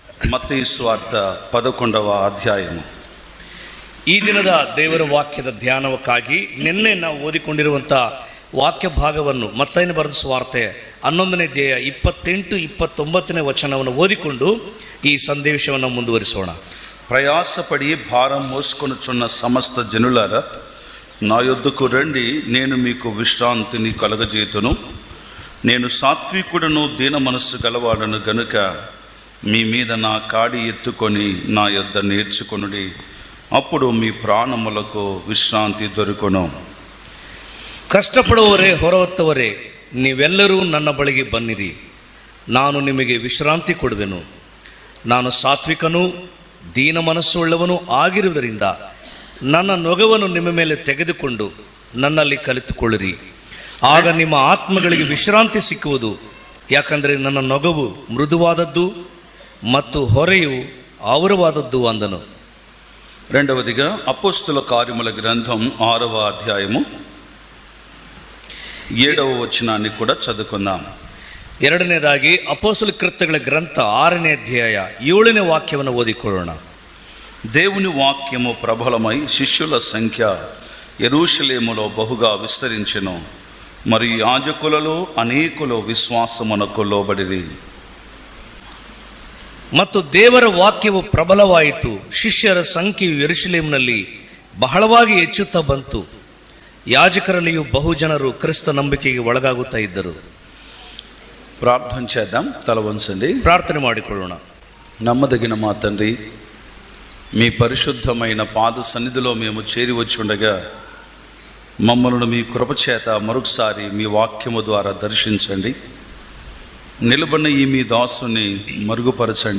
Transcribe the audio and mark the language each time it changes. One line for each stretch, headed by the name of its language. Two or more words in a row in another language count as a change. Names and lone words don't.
Kannada: ಮత్తయి ಸುವಾರ್ತ 11వ ಅಧ್ಯಾಯము. ಈ ದಿನದ ದೇವರ ವಾಕ್ಯದ ಧ್ಯಾನಕ್ಕಾಗಿ ನಿನ್ನೆ ನಾವು ಓದಿಕೊಂಡಿರುವಂಥ ವಾಕ್ಯ ಭಾಗವನ್ನು ಮತ್ತೈನ ಬರೆದ ಸುವಾರ್ತೆ 11ನೇ ಅಧ್ಯಾಯ 28-29ನೇ ವಚನವನ್ನು ಓದಿಕೊಂಡು ಈ ಸಂದೇಶವನ್ನು ಮುಂದುವರಿಸೋಣ.
Telugu: ప్రయాసపడి భారం మోసుకొనుచున్న సమస్త జనులారా, నా యొద్దకు రండి, నేను మీకు విశ్రాంతిని కలగజేతును. నేను సాత్వికుడను దీన మనస్సు గలవాడను గనుక మీ మీద నా కాడి ఎత్తుకొని నా యొద్ద నేర్చుకొనుడి, అప్పుడు మీ ప్రాణములకు విశ్రాంతి దొరుకును.
Kannada: ಕಷ್ಟಪಡುವವರೇ, ಹೊರಹೊತ್ತವರೇ, ನೀವೆಲ್ಲರೂ ನನ್ನ ಬಳಿಗೆ ಬನ್ನಿರಿ, ನಾನು ನಿಮಗೆ ವಿಶ್ರಾಂತಿ ಕೊಡುವೆನು. ನಾನು ಸಾತ್ವಿಕನೂ ದೀನ ಮನಸ್ಸುಳ್ಳವನು ಆಗಿರುವುದರಿಂದ ನನ್ನ ನೊಗವನ್ನು ನಿಮ್ಮ ಮೇಲೆ ತೆಗೆದುಕೊಂಡು ನನ್ನಲ್ಲಿ ಕಲಿತುಕೊಳ್ಳಿರಿ, ಆಗ ನಿಮ್ಮ ಆತ್ಮಗಳಿಗೆ ವಿಶ್ರಾಂತಿ ಸಿಕ್ಕುವುದು. ಯಾಕಂದರೆ ನನ್ನ ನೊಗವು ಮೃದುವಾದದ್ದು ಮತ್ತು ಹೊರೆಯು ఔరವಾದದ್ದು ಅಂದನು.
Telugu: రెండవదిగా అపోస్తుల కార్యముల గ్రంథం 6వ అధ్యాయము 7వ వచనాన్ని కూడా చదువుకుందాం.
Kannada: ಎರಡನೇದಾಗಿ ಅಪೊಸ್ತಲ ಕೃತ್ಯಗಳ ಗ್ರಂಥ 6ನೇ ಅಧ್ಯಾಯ 7ನೇ ವಾಕ್ಯವನ್ನು ಓದಿಕೊಳ್ಳೋಣ.
Telugu: దేవుని వాక్యము ప్రబలమై శిష్యుల సంఖ్య యెరూషలేములో బహుగా విస్తరించెను, మరియు యాజకులలో అనేకులు విశ్వాసమునకు లోబడిరి.
Kannada: ಮತ್ತು ದೇವರ ವಾಕ್ಯವು ಪ್ರಬಲವಾಯಿತು, ಶಿಷ್ಯರ ಸಂಖ್ಯೆಯು ಯೆರೂಷಲೇಮಿನಲ್ಲಿ ಬಹಳವಾಗಿ ಹೆಚ್ಚುತ್ತಾ ಬಂತು. ಯಾಜಕರಲ್ಲಿಯೂ ಬಹುಜನರು ಕ್ರಿಸ್ತ ನಂಬಿಕೆಗೆ ಒಳಗಾಗುತ್ತಾ ಇದ್ದರು.
Telugu: ప్రార్థన చేద్దాం. తల వంచండి,
Kannada: ಪ್ರಾರ್ಥನೆ ಮಾಡಿಕೊಳ್ಳೋಣ.
Telugu: నమ్మదగిన మా తండ్రి, మీ పరిశుద్ధమైన పాద సన్నిధిలో మేము చేరి వచ్చి ఉండగా మమ్మల్ని మీ కృపచేత మరొకసారి మీ వాక్యము ద్వారా దర్శించండి. నిలబడిన ఈ మీ దాసుని మరుగుపరచండి.